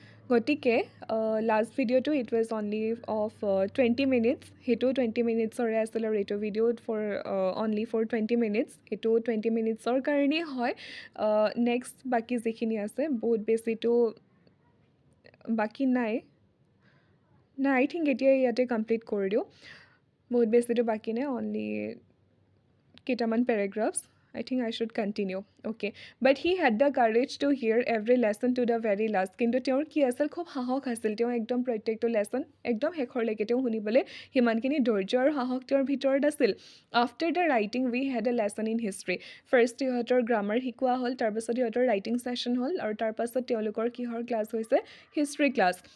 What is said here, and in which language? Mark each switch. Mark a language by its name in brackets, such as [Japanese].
[Assamese] গতিকে লাষ্ট ভিডিঅ'টো [English] it was only of 20 minutes, [Assamese] সেইটো 20 মিনিটছৰে আছিল আৰু এইটো ভিডিঅ'ত [English] only for 20 minutes, [Assamese] এইটো 20 মিনিটছৰ কাৰণেই হয়। নেক্সট বাকী যিখিনি আছে বহুত বেছিটো বাকী নাই, আই থিংক এতিয়া ইয়াতে কমপ্লিট কৰি দিওঁ। বহুত বেছিটো বাকী নাই, অনলি কেইটামান paragraphs. [English] I think I should continue. Okay. But he had the courage to hear every lesson to the very last. [Assamese] কিন্তু তেওঁৰ কি আছিল, খুব সাহস আছিল। তেওঁ একদম প্ৰত্যেকটো লেচন একদম শেষৰলৈকে তেওঁ শুনিবলৈ সিমানখিনি ধৈৰ্য আৰু সাহস তেওঁৰ ভিতৰত আছিল। [English] After the writing we had a lesson in history. [Assamese] First সিহঁতৰ গ্ৰামাৰ শিকোৱা হ'ল, তাৰপাছত সিহঁতৰ ৰাইটিং ছেশ্যন হ'ল, আৰু তাৰপাছত তেওঁলোকৰ কিহৰ ক্লাছ হৈছে, হিষ্ট্ৰী ক্লাছ।